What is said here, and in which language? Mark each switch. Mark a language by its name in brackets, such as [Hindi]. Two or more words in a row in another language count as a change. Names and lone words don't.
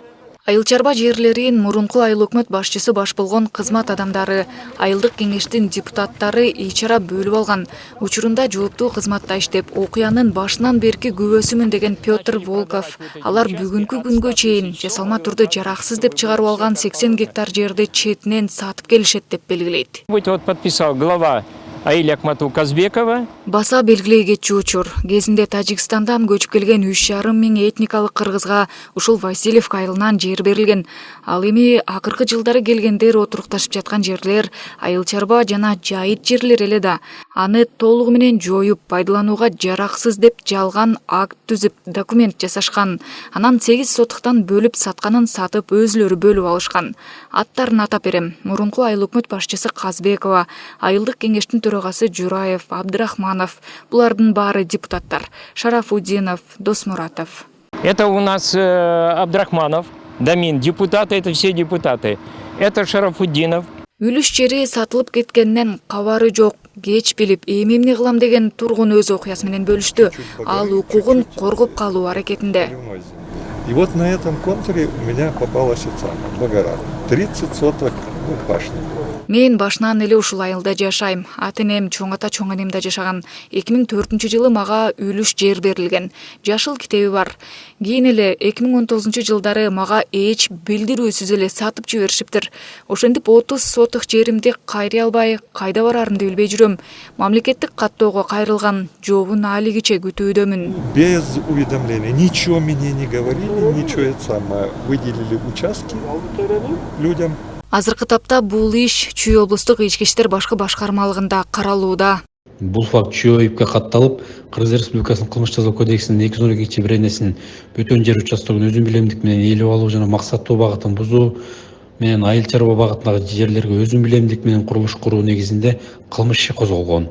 [Kyrgyz] Айыл чарба жерлерин мурунку айыл өкмөт башчысы баш болгон кызмат адамдары, айылдык кеңештин депутаттары ичара бөлүп алган. Учурунда жооптуу кызматта иштеп, окуянын башынан берки күбөсүмүн деген Петр Волков. Алар бүгүнкү күнгө чейин жасалма түрдө жараксыз деп чыгарып алган 80 гектар жерди четинен сатып келишет деп белгилейт. [Russian] Вот подписал глава Аиля Акмату Казбекова. [Kyrgyz] Баса белгилей кетчү учур. Кезинде Тажикстандан көчүп келген 3,5 миң этникалык кыргызга ушул Васильевка айылынан жер берилген. Ал эми акыркы жылдары келгендер отурукташып жаткан жерлер айыл чарба жана жайыт жерлер эле да. Аны толугу менен жоюп, пайдаланууга жараксыз деп жалган акт түзүп, документ жасашкан. Анан 8 сотуктан бөлүп сатканын сатып өзлөрү бөлүп алышкан. Аттарын атап берем. Мурунку айыл өкмөт башчысы Казбекова, айылдык кеңештин төрагасы Жураев, Абдрахманов, булардын баары депутаттар. Шарафуддинов, Досмуратов. [Russian] Это у нас Абдрахманов, Дамин, депутаты, это все депутаты. Это Шарафуддинов. [Kyrgyz] Үлүш жери сатылып кеткенден кабары жок. Кеч билип, эми эмне кылам деген тургун өз окуясы менен бөлүштү. Ал укугун коргоп калуу аракетинде. [Russian] И вот на этом контуре у меня попалась Багара. 30 соток башни. [Kyrgyz] Мен башынан эле ушул айылда жашайм. Ата-энем чоң ата чоң энемде жашаган. 2004-жылы мага үлүш жер берилген. Жашыл китеби бар. Кийин эле 2019-жылдары мага эч билдирүүсүз эле сатып жиберишиптир. Ошентип 30 соток жеримди кайрый албай, кайда барарымды билбей жүрөм. Мамлекеттик каттоого кайрылган, жообун алигиче күтүүдөмүн. [Russian] Без уведомления. Ничего мне не говорили, ничего это самое. Выделили участки людям. [Kyrgyz] Азыркы тапта бул иш Чүй облустук ички иштер башкы башкармалыгында каралууда. Бул факт Чүй ОИПке катталып, Кыргыз Республикасынын кылмыш жазуу кодексинин 212-биренесин бөтөн жер участогун өзүн билемдик менен ээлеп алуу жана максаттуу багытын бузуу менен айыл чарба багытындагы жерлерге өзүн билемдик менен курулуш куруу негизинде кылмыш иши козголгон.